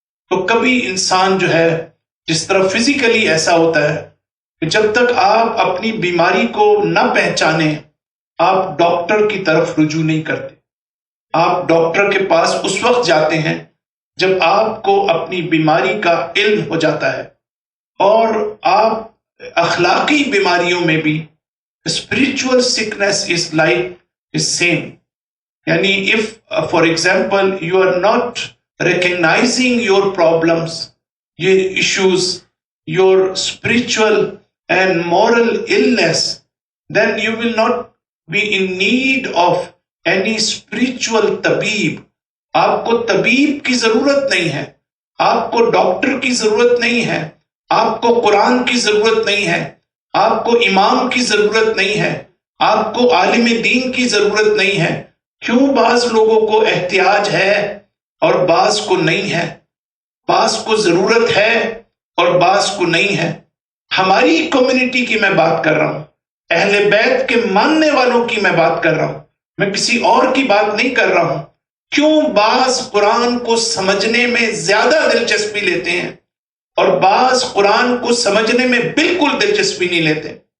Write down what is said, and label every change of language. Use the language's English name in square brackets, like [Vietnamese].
[Urdu] تو کبھی انسان جو ہے، جس طرح فزیکلی ایسا ہوتا ہے کہ جب تک آپ اپنی بیماری کو نہ پہچانیں آپ ڈاکٹر کی طرف رجوع نہیں کرتے۔ آپ ڈاکٹر کے پاس اس وقت جاتے ہیں جب آپ کو اپنی بیماری کا علم ہو جاتا ہے، اور آپ اخلاقی بیماریوں میں بھی [English] spiritual sickness is like the same. یعنی if for example you are not recognizing your problems, your issues, your spiritual and moral illness, then you will not be in need of any spiritual طبیب۔ [Urdu] آپ کو طبیب کی ضرورت نہیں ہے، [English] آپ کو ڈاکٹر کی ضرورت نہیں ہے، آپ کو قرآن کی ضرورت نہیں ہے، [Urdu] آپ کو امام کی ضرورت نہیں ہے، آپ کو عالم دین کی ضرورت نہیں ہے۔ کیوں بعض لوگوں کو احتیاج ہے اور بعض کو نہیں ہے؟ بعض کو ضرورت ہے اور بعض کو نہیں ہے۔ ہماری کمیونٹی کی میں بات کر رہا ہوں، اہل بیت کے ماننے والوں کی میں بات کر رہا ہوں، میں کسی اور کی بات نہیں کر رہا ہوں۔ کیوں بعض قرآن کو سمجھنے میں زیادہ دلچسپی لیتے ہیں اور بعض قرآن کو سمجھنے میں بالکل دلچسپی نہیں لیتے؟